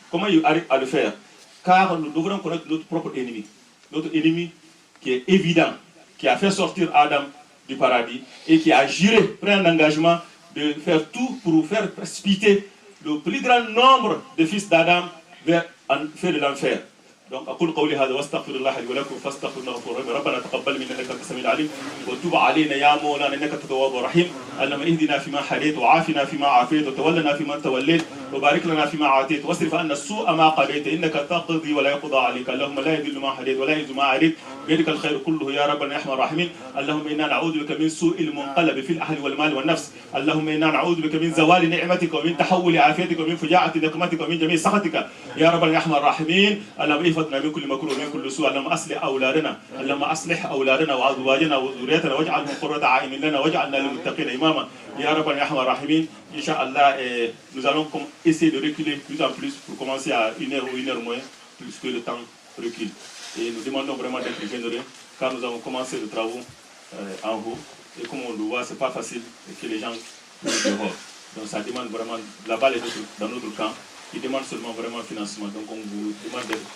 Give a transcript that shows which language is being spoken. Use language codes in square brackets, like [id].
[fr] Comment il arrive à le faire? Car nous devrons connaître notre propre ennemi. Notre ennemi qui est évident, qui a fait sortir Adam du paradis et qui a juré, pris un engagement de faire tout pour faire précipiter le plus grand nombre de fils d'Adam vers de l'enfer. [ar] Donc, أقول قولي هذا واستغفر الله لي ولكم فاستغفروه غفور رحيم. ربنا تقبل منا إنك أنت السميع العليم وتب علينا يا مولانا إنك أنت التواب الرحيم. اللهم اهدنا فيما هديت وعافنا فيما عافيت وتولنا فيما توليت وبارك لنا فيما أعطيت واصرف عنا السوء ما قضيت إنك تقضي ولا يقضى عليك. اللهم لا يذل ما هديت ولا يعز ما عاديت بيدك الخير كله يا ربنا يا أرحم الراحمين. اللهم إنا نعوذ بك من سوء المنقلب في الأهل والمال والنفس. اللهم إنا نعوذ بك من زوال نعمتك ومن تحول عافيتك ومن فجاعة نقمتك ومن جميع سخطك يا ربنا يا أرحم الراحمين. اللهم احفظنا من كل مكروه ومن كل سوء. اللهم أصلح أولادنا، اللهم أصلح أولادنا وأزواجنا وذريتنا واجعلهم قرة أعين لنا واجعلنا للمتقين إماما يا رب يا أرحم الراحمين. [fr] Inch'Allah, nous allons essayer de reculer plus en plus pour commencer à 1h ou 1h moins, plus que le temps recule. Et nous demandons vraiment d'être généreux car nous avons commencé les travaux en haut et comme on le voit, c'est pas facile que les gens soient dehors. Donc ça demande vraiment, la balle est dans notre camp, qui demande seulement vraiment un financement. Donc on vous demande d'être